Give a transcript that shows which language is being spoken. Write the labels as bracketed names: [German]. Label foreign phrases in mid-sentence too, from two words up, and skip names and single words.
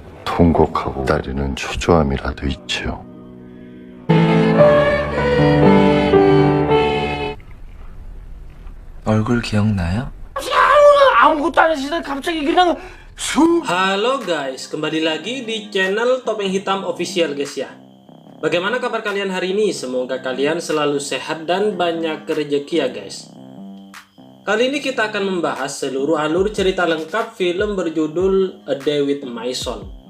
[Korean] 통곡하고 기다리는 초조함이라도 있지요. 얼굴 기억나요? 아무것도 안 했을 때 갑자기 그냥 [Indonesian] Halo guys, kembali lagi di channel Topeng Hitam Official guys ya. Bagaimana kabar kalian hari ini? Semoga kalian selalu sehat dan banyak rezeki ya guys. Kali ini kita akan membahas seluruh alur cerita lengkap film berjudul A Day with My Son.